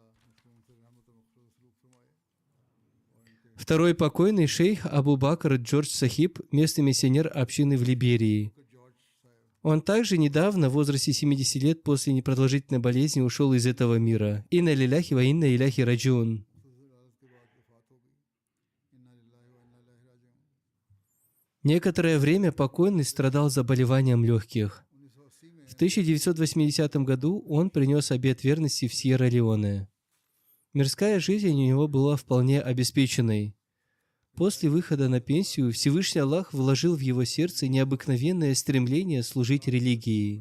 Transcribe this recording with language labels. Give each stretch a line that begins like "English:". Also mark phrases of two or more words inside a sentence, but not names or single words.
Russian: Второй покойный шейх Абу Бакр Джордж Сахиб, местный миссионер общины в Либерии. Он также недавно, в возрасте 70 лет, после непродолжительной болезни, ушел из этого мира.
Arabic: إنا لله وإنا إليه راجعون.
Russian: Некоторое время покойный страдал заболеванием легких. В 1980 году он принес обет верности в Сьерра-Леоне. Мирская жизнь у него была вполне обеспеченной. После выхода на пенсию Всевышний Аллах вложил в его сердце необыкновенное стремление служить религии.